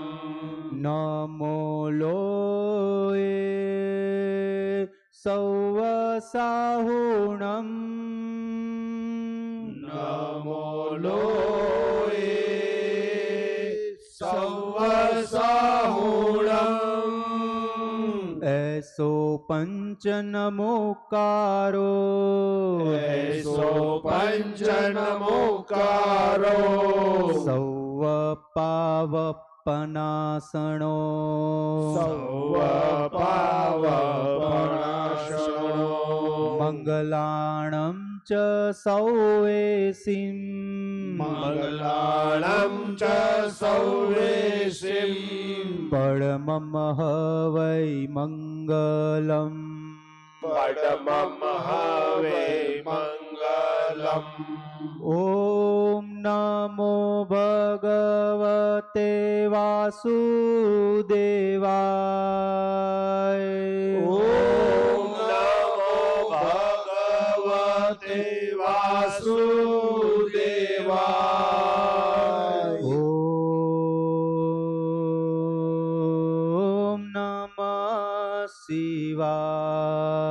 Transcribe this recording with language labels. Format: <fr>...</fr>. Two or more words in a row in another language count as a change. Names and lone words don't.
<pra>नमो लोये सौवसाहुणं. નમો લોએ સૌવસાહુણમ. ऐसो पंच नमोकारो. એસો પંચનમોકારો. सौव पावपनासणो. સૌવ પાવપણાશણો. मंगलाणं च सौवेसिं. મંગલાણમ ચ સૌવેસીમ. परमं हवै मंगलम्. પડમમ હવે મંગલમ.</pra> <sa>ॐ नमो भगवते वासुदेवाय. ઓમ નમો ભગવતે વાસુદેવાય. ॐ नमः शिवाय.</sa>